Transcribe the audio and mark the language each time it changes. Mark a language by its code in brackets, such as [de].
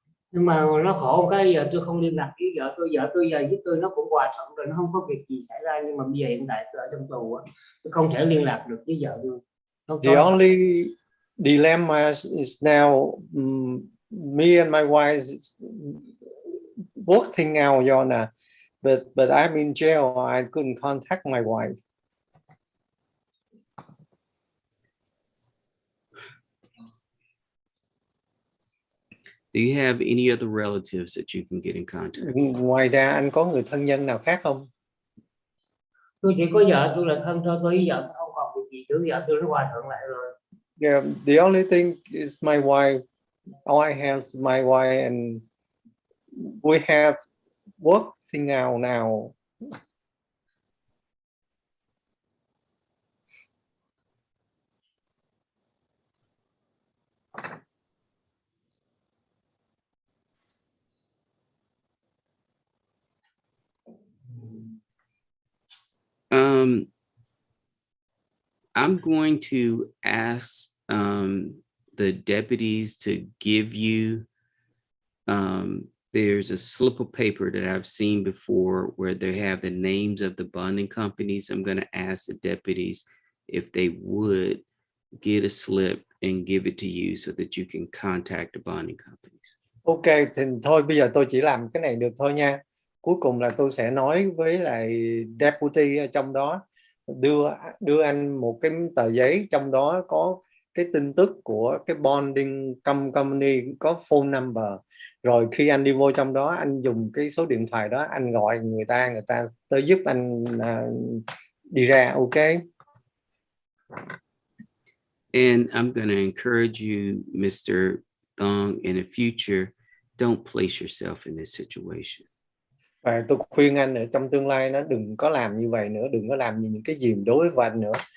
[vi] Nhưng mà nó khổ cái giờ tôi không liên lạc với vợ tôi giờ với tôi nó cũng hòa thuận rồi, nó không có việc gì xảy ra, nhưng mà bây giờ hiện tại tôi ở trong tù á, tôi không thể liên lạc được với vợ tôi. [en] The only dilemma is now me and my wife is working out, Your Honor, but I'm in jail. I couldn't contact my wife. Do you have any other relatives that you can get in contact? [vi] Ngoài ra anh có người thân nhân nào khác không? Tôi chỉ có vợ tôi là thân thôi, tôi với vợ tôi không còn việc gì nữa, vợ tôi nó hòa thuận lại rồi. [en] Yeah, the only thing is my wife. All I have is my wife, and we have working out now. I'm going to ask the deputies to give you, there's a slip of paper that I've seen before where they have the names of the bonding companies. I'm going to ask the deputies if they would get a slip and give it to you so that you can contact the bonding companies. [vi] Ok, thì thôi bây giờ tôi chỉ làm cái này được thôi nha. Cuối cùng là tôi sẽ nói với lại deputy ở trong đó, đưa anh một cái tờ giấy, trong đó có cái tin tức của cái bonding company, có phone number. Rồi khi anh đi vô trong đó, anh dùng cái số điện thoại đó, anh gọi người ta tới giúp anh đi ra. Ok. [en] And I'm going to encourage you, Mr. Thong, in the future, don't place yourself in this situation. [vi] Và tôi khuyên anh ở trong tương lai nó đừng có làm như vậy nữa, đừng có làm những cái gì đối với anh nữa.